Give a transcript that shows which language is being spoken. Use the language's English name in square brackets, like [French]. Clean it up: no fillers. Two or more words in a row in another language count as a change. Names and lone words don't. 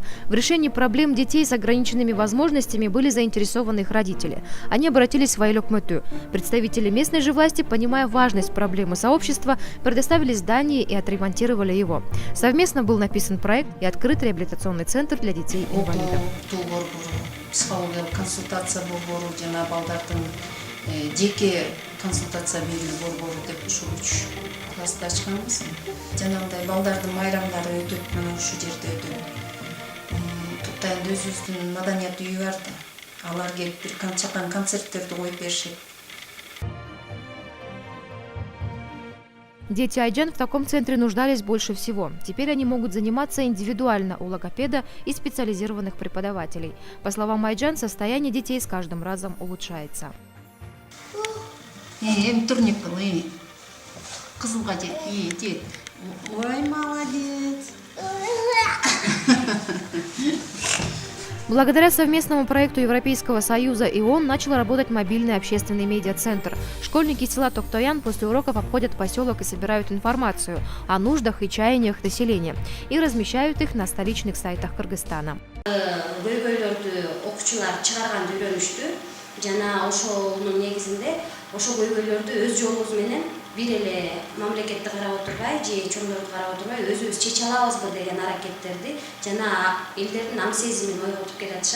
[Russian] В решении проблем детей с ограниченными возможностями были заинтересованы их родители. Они обратились в Айыл өкмөтү. Представители местной же власти, понимая важность проблемы сообщества, предоставили здание и отремонтировали его. Совместно был написан проект и открыт реабилитационный центр для детей-инвалидов. [Kyrgyz] Жеке консультация берүү борбору деп ушул 3 класста ачканбыз. Жанагындай балдардын майрамдары өтөт, мына ушул жерде өтөт. Туттайында өзүбүздүн маданият үйү бар да. Алар келип бир чакан концерттерди коюп беришет. [Russian] Дети Айджан в таком центре нуждались больше всего. Теперь они могут заниматься индивидуально у логопеда и специализированных преподавателей. По словам Айджан, состояние детей с каждым разом улучшается. Турник был, [Kyrgyz] кызылга жет. [Russian] Ой, молодец. Благодаря совместному проекту Европейского Союза и ООН начал работать мобильный общественный медиацентр. Школьники села Токтоян после уроков обходят поселок и собирают информацию о нуждах и чаяниях населения и размещают их на столичных сайтах Кыргызстана. [Kyrgyz] Жана ошонун негизинде ошол көйгөйлөрдү өз жолубуз менен бир эле мамлекетти карап отурбай же чоңдорду карап отурбай өзүбүз чече алабызбы деген аракеттерди жана элдердин ам сезимин ойготуп келатышат.